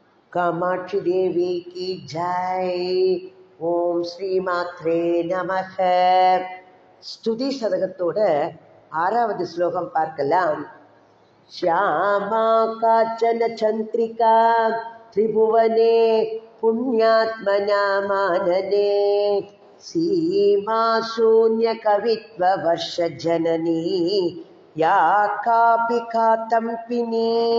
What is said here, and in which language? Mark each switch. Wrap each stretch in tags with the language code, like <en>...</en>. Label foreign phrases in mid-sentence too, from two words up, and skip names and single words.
<hi>कामाक्षी देवी की जय.</hi> <sa>ओम श्री मात्रे नमः.</sa> <ta>ஸ்துதி சதகத்தோட 6வது ஸ்லோகம் பார்க்கலாம்.</ta> <sa>श्यामा काचन चंद्रिका त्रिभुवने पुण्यात्मना मानने सीमा शून्य कवित्व वर्ष जननी या कापि कातंपिनी</sa>